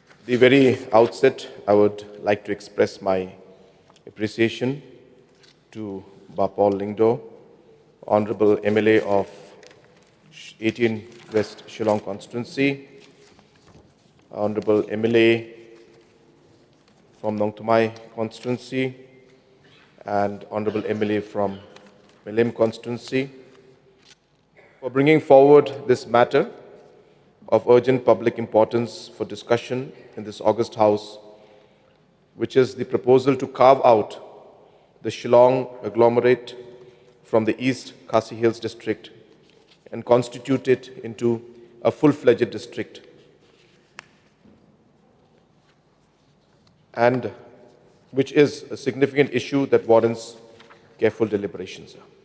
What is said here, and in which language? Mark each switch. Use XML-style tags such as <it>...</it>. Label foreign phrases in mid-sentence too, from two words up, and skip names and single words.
<en>the very outset, I would like to express my appreciation to Bapal Lingdo, Honorable MLA of 18 West Shillong constituency, Honorable MLA from Nongtumai constituency, and Honorable MLA from Melim constituency, for bringing forward this matter of urgent public importance for discussion in this august House, which is the proposal to carve out the Shillong Agglomerate from the East Khasi Hills district and constitute it into a full-fledged district, and which is a significant issue that warrants careful deliberations.</en>